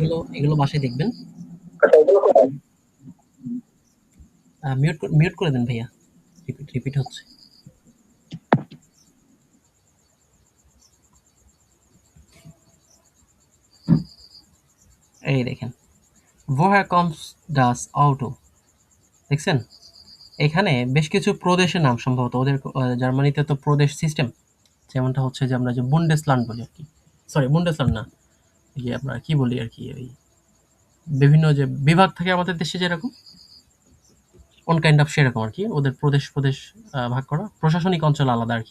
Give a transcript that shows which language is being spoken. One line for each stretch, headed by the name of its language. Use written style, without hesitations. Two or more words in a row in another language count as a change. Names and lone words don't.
Bangla: এগুলো এগুলো বাসায় দেখবেন। মিউট করে দেন ভাইয়া, রিপিট রিপিট হচ্ছে। এই দেখেন,
German: woher comes das Auto,
Bangla: দেখছেন? এখানে বেশ কিছু প্রদেশের নাম, সম্ভবত ওদের জার্মানিতে তো প্রদেশ সিস্টেম, যেমনটা হচ্ছে যে আমরা যে বুন্ডেসল্যান্ড বলি আর কি, সরি বুন্ডেসল্যান্ড না, ইয়ে আমরা কি বলি আর কি, ওই বিভিন্ন যে বিভাগ থাকে আমাদের দেশে যেরকম,
English: one kind of
Bangla: সেরকম আর কি, ওদের প্রদেশ প্রদেশ ভাগ করা, প্রশাসনিক অঞ্চল আলাদা আর কি।